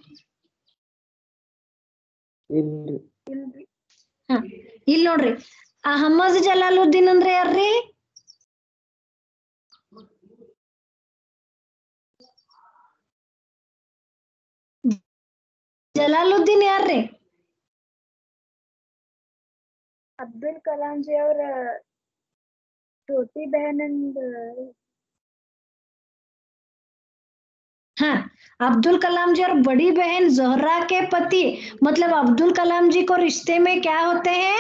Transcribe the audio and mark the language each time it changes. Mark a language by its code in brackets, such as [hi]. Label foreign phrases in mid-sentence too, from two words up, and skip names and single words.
[kn] ಇಲ್ಲಿ ನೋಡ್ರಿ, ಅಹಮ್ಮದ್ ಜಲಾಲುದ್ದೀನ್ ಅಂದ್ರೆ ಯಾರ್ರಿ? ಜಲಾಲುದ್ದೀನ್ ಯಾರ್ರಿ? [hi] अब्दुल कलाम जी और छोटी बहन हाँ, अब्दुल कलाम जी और बड़ी बहन जोहरा के पति, मतलब अब्दुल कलाम जी को रिश्ते में क्या होते हैं?